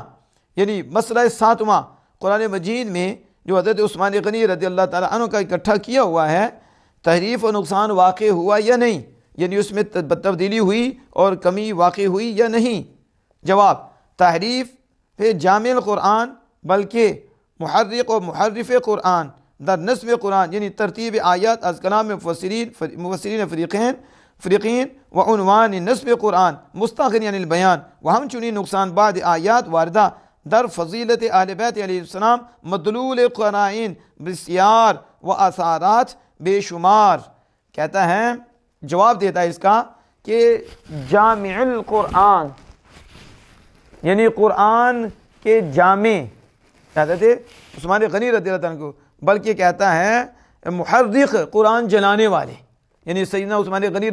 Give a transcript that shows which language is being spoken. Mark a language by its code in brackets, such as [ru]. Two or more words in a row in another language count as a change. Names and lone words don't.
[ur] یعنی مسئلہ 7واں، قرآن مجید میں جو حضرت عثمان غنی [ar] رضی اللہ تعالیٰ عنہ [ur] کا اکٹھا کیا ہوا ہے، تحریف و نقصان واقع ہوا یا نہیں؟ یعنی اس میں تبدیلی ہوئی اور کمی واقع ہوئی یا نہیں؟ [fa] جواب تحریف جامع القرآن بلکہ محرق و محرف قرآن در نصف قرآن یعنی ترتیب آیات از کلام مفسرین فریقین و عنوان نصف قرآن مستغنی عن البیان و ہمچنین نقصان بعد آیات واردہ در فضیلت اہل بیت علیہ السلام مدلول قرائن بسیار و اثارات بے شمار۔ [ur] کہتا ہے جواب دیتا ہے اس کا کہ [ar] جامع القرآن [ur] یعنی قرآن کے جامع حضرت عثمان غنی [ar] رضی اللہ عنہ [ur] کو، بلکہ کہتا ہے محرق قرآن جلانے والے، یعنی سیدنا عثمان غنی